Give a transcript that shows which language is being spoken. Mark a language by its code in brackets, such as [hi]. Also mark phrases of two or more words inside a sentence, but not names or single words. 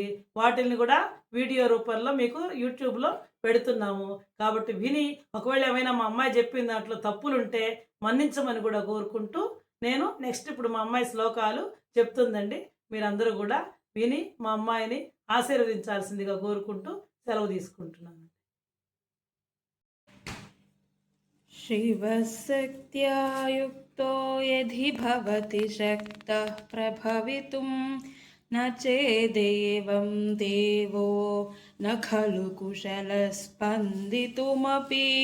[te] వాటిని కూడా వీడియో రూపంలో మీకు యూట్యూబ్లో పెడుతున్నాము. కాబట్టి విని ఒకవేళ ఏమైనా మా అమ్మాయి చెప్పిన దాంట్లో తప్పులుంటే మన్నించమని కూడా కోరుకుంటూ, నేను నెక్స్ట్ ఇప్పుడు మా అమ్మాయి శ్లోకాలు చెప్తుందండి. మీరందరూ కూడా విని మా అమ్మాయిని ఆశీర్వదించాల్సిందిగా కోరుకుంటూ సెలవు తీసుకుంటున్నాను. [sa] शिवशक्त्या युक्तो यदि भवति शक्तः प्रभवितुं न चेदेवं देवो न खलु कुशलस्पन्दितुमपि